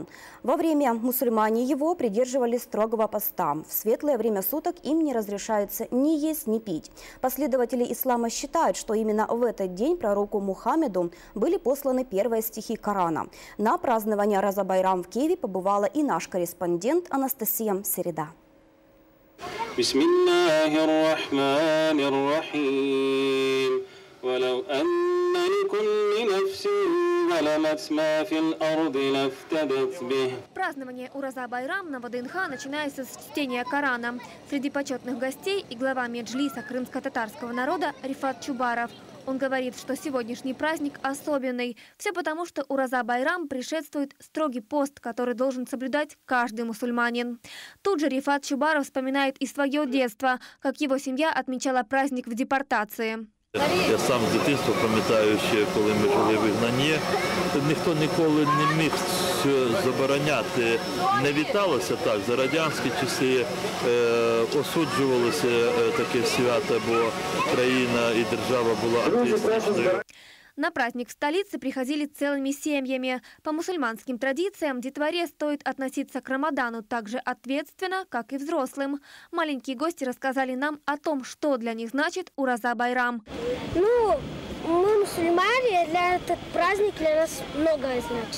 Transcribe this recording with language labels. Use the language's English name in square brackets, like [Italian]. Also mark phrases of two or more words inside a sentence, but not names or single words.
[Russian] Во время мусульмане его придерживались строгого поста. В светлое время суток им не разрешается ни есть, ни пить. Последователи ислама считают, что именно в этот день пророку Мухаммеду были посланы первые стихи Корана. На празднование Ораза-Байрам в Киеве побывала и наш корреспондент Анастасия Середа. [Arabic] بسم الله الرحمن الرحيم ولو أن لكل نفس ظلمت ما في الأرض لافتدت به. [Russian] Празднование Ораза-Байрам на ВДНХ начинается с чтения Корана. Среди почетных гостей и глава Меджлиса крымско-татарского народа Рифат Чубаров. Он говорит, что сегодняшний праздник особенный. Все потому, что Ораза-Байрам предшествует строгий пост, который должен соблюдать каждый мусульманин. Тут же Рифат Чубаров вспоминает и свое детство, как его семья отмечала праздник в депортации. [Ukrainian] Я сам з дитинства пам'ятаю, ще коли ми жили в Ігнані, ніхто ніколи не міг забороняти. Не віталося так. За радянські часи осуджувалося таке свято, бо країна і держава була атеїстичною. [Russian] На праздник в столице приходили целыми семьями. По мусульманским традициям детворе стоит относиться к Рамадану так же ответственно, как и взрослым. Маленькие гости рассказали нам о том, что для них значит Ораза-Байрам. Ну, мы мусульмане, этот праздник для нас многое значит.